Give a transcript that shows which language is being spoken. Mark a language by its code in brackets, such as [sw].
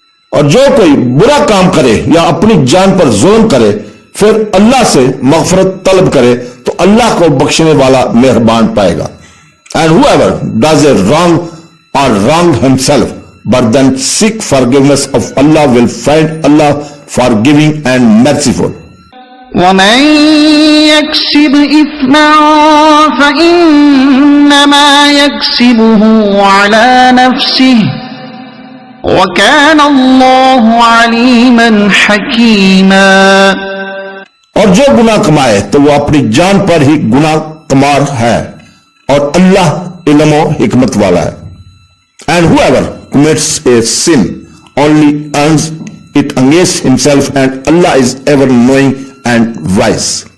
[ur] اور جو کوئی برا کام کرے یا اپنی جان پر ظلم کرے پھر اللہ سے مغفرت طلب کرے تو اللہ کو بخشنے والا مہربان پائے گا. [en] And whoever does a wrong or wrong himself but then seek forgiveness of Allah will find Allah forgiving and merciful. [ar] ومن يكسب إثما فإنما يكسبه على نفسه وكان الله عليما حكيما. [ur] اور جو گناہ کمائے تو وہ اپنی جان پر ہی گناہ کمار ہے اور اللہ علم و حکمت والا ہے. [en] And whoever commits a sin only earns it against himself and Allah is ever knowing and wise.